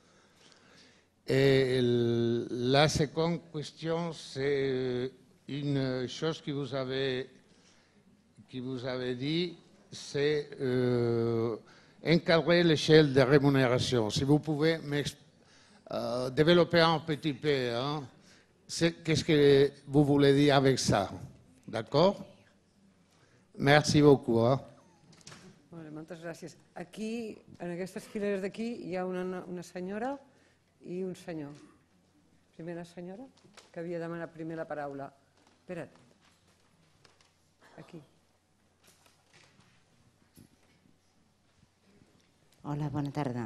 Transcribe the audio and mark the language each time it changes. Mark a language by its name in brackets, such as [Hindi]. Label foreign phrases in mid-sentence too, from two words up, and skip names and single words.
[French] Et la seconde question, c'est une chose que vous avez dit, c'est encadrer l'échelle de rémunération. Si vous pouvez développer un petit peu, hein, qu'est-ce que vous voulez dire avec ça? D'accord? Merci beaucoup. Hein? [Catalan] Moltes gràcies. Aquí, en aquestes fileres d'aquí, hi ha una senyora i un senyor. Primera senyora, que havia demanat primer la paraula. Espera't. Aquí. Hola, bona tarda.